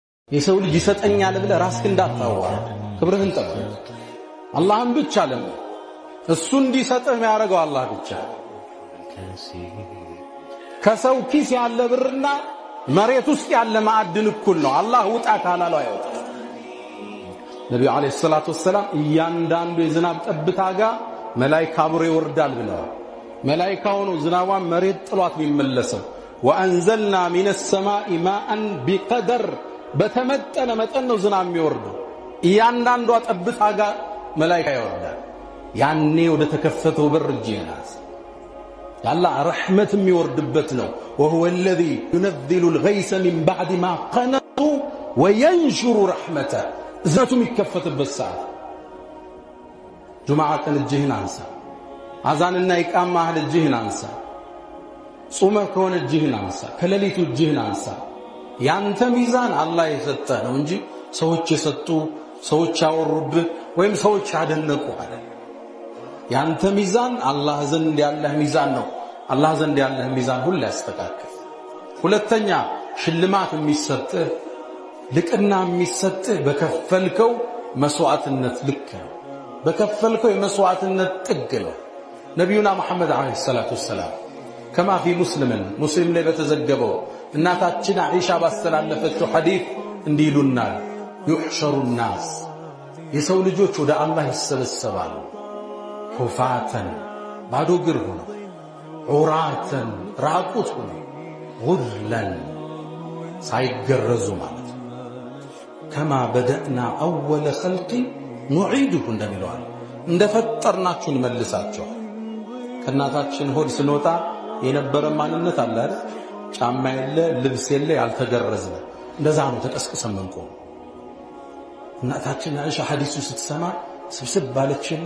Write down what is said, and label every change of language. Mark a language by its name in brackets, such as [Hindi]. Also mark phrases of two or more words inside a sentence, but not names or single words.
[Amharic] የሰው ልጅ ይሰጠኛል ብለህ ራስህ እንዳታዋራ ክብርህን ጠብቅ አላህን ብቻ ለምን እሱ እንዲሰጥህ የሚያደርገው አላህ ብቻ ከሰው ኪስ ያለ ብርና መሬት ውስጥ ያለ ማዕድን እኩል ነው አላህ ውጣ ካላለው አይወጣም ነብዩ [Arabic] عليه الصلاة والسلام [Amharic] እያንዳንዱ የዝናብ ጠብታ ጋር መላእክት አብሮ ይወርዳል ብለዋል መላእክት ሆነው ዝናቧን መሬት ጥሏት የሚመለሰው [Arabic] وأنزلنا من السماء ماء بقدر [Amharic] በተመጠነ መጠን ነው ዝናብ የሚወርደው እያንዳንዱ ጠብታ ጋር መላእክት ይወርዳል ያኔ ወደ ተከፈተው በር ጂናስ ያላህ ረህመት የሚወርድበት ነው [Arabic] وهو الذي ينزل الغيث من بعد ما قنطوا وينشر رحمته [Amharic] እዝነቱ የሚከፈትበት ሰዓት ጁማዓ ቀን እጅህን አንሳ አዛንና ኢቃማ አህል እጅህን አንሳ ጾመህ ከሆነ እጅህን አንሳ ከሌሊቱ እጅህን አንሳ ያንተ ሚዛን አላህ የሰጠህ ነው እንጂ ሰዎች የሰጡ ሰዎች ያወሩብህ ወይም ሰዎች ያደነቁ አይደል ያንተ ሚዛን አላህ ዘንድ ያለህ ሚዛን ነው አላህ ዘንድ ያለህ ሚዛን ሁሉ ያስተካክል ሁለተኛ ሽልማት የሚሰጥህ ልቅና የሚሰጥህ በከፈልከው መስዋዕትነት ልክ ነው በከፈልከው የመስዋዕትነት ጥግ ነው ነብዩና መሐመድ [Arabic] عليه الصلاة والسلام كما في مسلم [Amharic] ላይ በተዘገበው እናታችን አይሻ ባስተላለፈችው ሐዲስ እንዲሉናል [Arabic] يحشر الناس [Amharic] የሰው ልጆች ወደ አላህ ይሰበሰባሉ ሁፋተን ባዶ እግር ሆነው ዑራተን ራቁት ሆነው ጉርለን ሳይገረዙ ማለት [Arabic] كما بدأنا أول خلق نعيده [Amharic] እንደሚለዋል እንደፈጠርናችሁ እንመልሳችሁ ከናታችን ሆድ ስንወጣ የነበረ ማንነት አለ አይደል ጫማ የለ ልብስ የለ ያልተገረዝነ እንደዛ ነው ተቀስቅሰን መንቆም እናታችን አይሻ ሐዲሱ ስትሰማ ስብስብ ባለችና